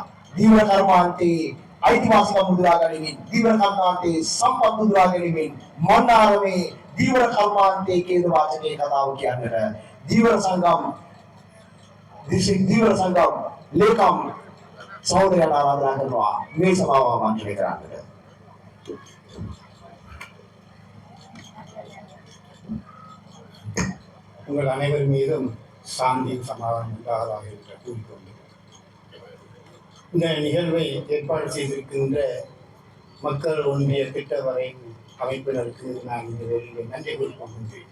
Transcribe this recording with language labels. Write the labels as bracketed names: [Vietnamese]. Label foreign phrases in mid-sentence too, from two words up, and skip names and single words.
[Sinhala] දීවර කර්මාන්තයේ අයිතිවාසිකම් මුදා ගැනීමෙන් දීවර කර්මාන්තයේ සම්පත් මුදා ගැනීමෙන් මන්නාරමේ දීවර කර්මාන්තයේ කේන්ද්‍ර වාචකයේ කතාව කියන්නට දීවර සංගම් ලේකම් සහෝදරයන් ආරාධනා කරනවා මේ සභාව ආමන්ත්‍රණය කරන්නට. [Tamil] உங்கள் அனைவர் மீதும் சாந்தியும் சமாதானம் உண்டாவதாக என்று கூறிக்கொண்டு இந்த நிகழ்வை ஏற்பாடு செய்திருக்கின்ற மக்கள் ஒன்றிய திட்ட வரை அமைப்பினருக்கு நான் இந்த வேளையில் நன்றி கூறிக்கொள்கின்றேன்.